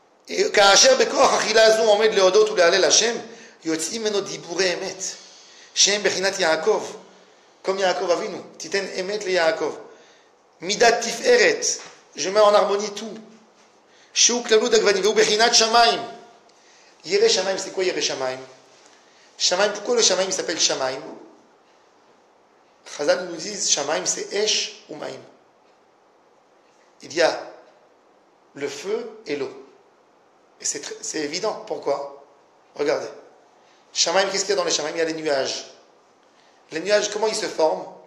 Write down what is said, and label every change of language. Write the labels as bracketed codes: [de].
[he] Et כאשר בכוח אכילה זו עומד להודות ולהלל השם, יוצאים ממנו דיבורי אמת, שהם בחינת יעקב, [fr] comme Yaakov Avinu, [he] תיתן אמת ליעקב. מידת תפארת, [fr] je mets en harmonie tout. [he] שהוא כללות הגוונים, והוא בחינת שמיים. ירא שמיים, [fr] c'est quoi [he] ירא שמיים? [fr] שמיים, pourquoi le שמיים s'appelle שמיים? Chazal nous disent, שמיים c'est esh ou maïm. Il y a le feu et l'eau. Et c'est évident. Pourquoi? Regardez. Shamaim, qu'est-ce qu'il y a dans les Shamaim? Il y a les nuages. Les nuages, comment ils se forment?